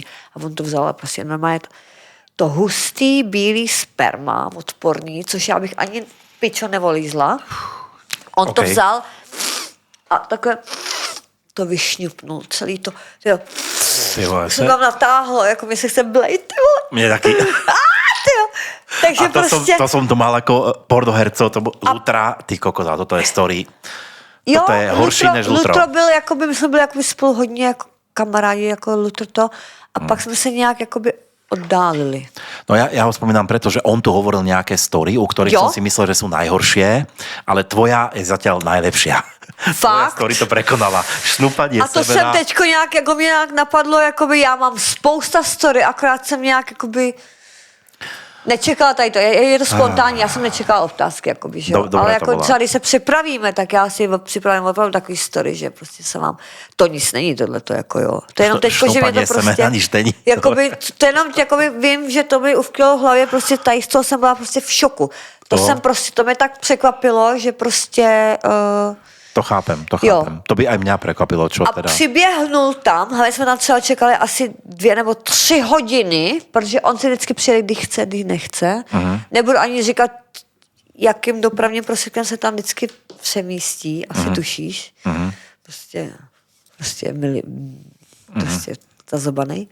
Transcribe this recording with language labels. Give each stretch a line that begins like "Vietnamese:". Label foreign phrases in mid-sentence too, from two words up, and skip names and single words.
Czech: A on to vzal a prostě normálně to hustý bílý sperma, odporný, což já bych ani pičo nevolízla. On to vzal a takhle to vyšňupnul, celý to, jo. Ty vole, Se tam natáhlo, jako mi se chce blejt, ty vole. Mně taky. Tyjo. Takže a to, prostě...
Slovak: to som to mal ako pornohercov, to Lutra, ty kokos, a toto je story.
Czech: Jo,
Slovak: Toto je horší než Lutro.
Czech: Lutro byl, jakoby, my jsme byli jakoby spolu hodně jako kamarádi, jako Lutro to, a pak jsme se nějak jakoby oddálili.
Slovak: No ja ho spomínam preto, že on tu hovoril nejaké story, u ktorých som si myslel, že sú najhoršie, ale tvoja je zatiaľ najlepšia. Tvoja Fakt? story to prekonala. Šnúpanie A to sebe
Czech: jsem teďko nějak, jako mě nějak napadlo, jakoby já mám spousta story, akorát jsem nějak, jakoby, nečekala tady to, je to spontánní, já jsem nečekala otázky, jakoby, že jo. Ale jako třeba, když se připravíme, tak já si připravím opravdu takový story, že prostě se vám, to nic není tohleto, jako jo. To je jenom teďko, že mě to prostě, jakoby, to jenom, jakoby vím, že to mi uvklo v hlavě, prostě tady z toho jsem byla prostě v šoku. To mě tak překvapilo, že prostě...
Slovak: To chápem. To by aj mňa prekvapilo, čo a teda.
Czech: A přiběhnul tam, ale jsme tam třeba čekali asi 2 nebo 3 hodiny, protože on si vždycky přijede, když chce, když nechce. Nebudu ani říkat, jakým dopravním prostředkem se tam vždycky přemístí, asi tušíš. Prostě zazobanej.